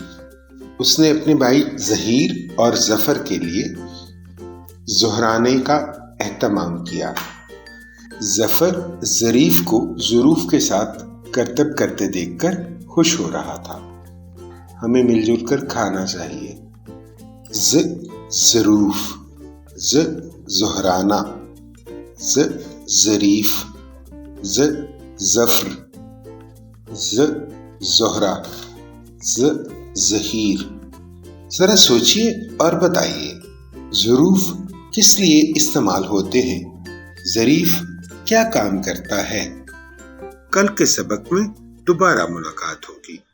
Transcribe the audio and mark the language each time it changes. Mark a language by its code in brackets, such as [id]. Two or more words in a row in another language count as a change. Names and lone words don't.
[hi] उसने अपने भाई ज़हीर और ज़फ़र के लिए ज़ोहराने का एहतमाम किया। ज़फ़र ज़रीफ़ को ज़ुरूफ़ के साथ करतब करते देखकर खुश हो रहा था। हमें मिलजुल कर खाना चाहिए। ज़ ज़रूफ़, ज़ ज़ोहराना, ज़ ज़रीफ़, ज़ ज़फ़र, ज़ ज़ोहरा, ज़ ज़हीर। जरा सोचिए और बताइए, ज़ुरूफ़ किस लिए इस्तेमाल होते हैं? ज़रीफ़ क्या काम करता है? कल के सबक में दोबारा मुलाकात होगी।